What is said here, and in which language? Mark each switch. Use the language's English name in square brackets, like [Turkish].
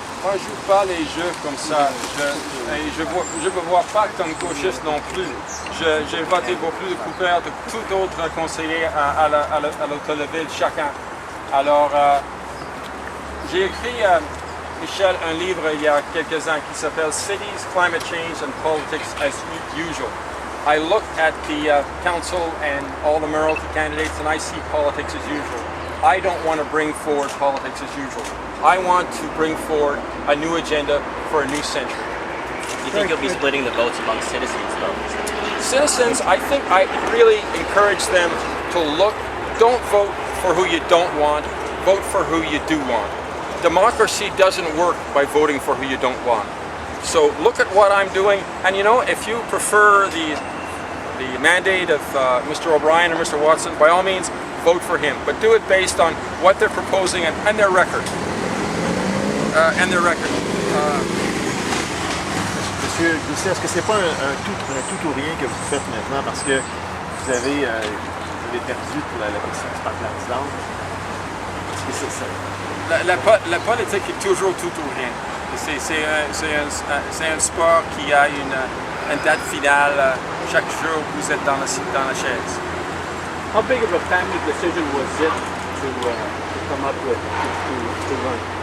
[French] Moi, je ne joue pas les jeux comme ça. Je ne me vois pas comme gauchiste non plus. J'ai voté pour plus de coupeurs de tout autre conseiller à l'hôtel de ville, chacun. Alors, j'ai écrit, Michel, un livre il y a quelques ans qui s'appelle Cities, Climate Change and Politics as Usual. [English] I look at the council and all the mayoralty candidates and I see politics as usual. I don't want to bring forward politics as usual. I want to bring forward a new agenda for a new century. You think you'll be splitting the votes among citizens, though? Citizens, I think I really encourage them to look, don't vote for who you don't want, vote for who you do want. Democracy doesn't work by voting for who you don't want. So look at what I'm doing, and you know, if you prefer the mandate of Mr. O'Brien or Mr. Watson, by all means, vote for him, but do it based on what they're proposing and their record. [French] Monsieur Doucet, est-ce que c'est pas un tout ou rien que vous faites maintenant parce que vous avez perdu pour la question du parc de la résidence? Est-ce que c'est ça? La politique est toujours tout ou rien. C'est un sport qui a une date finale. Chaque jour, vous êtes dans la chaise. [English] How big of a family decision was it to come up with to run?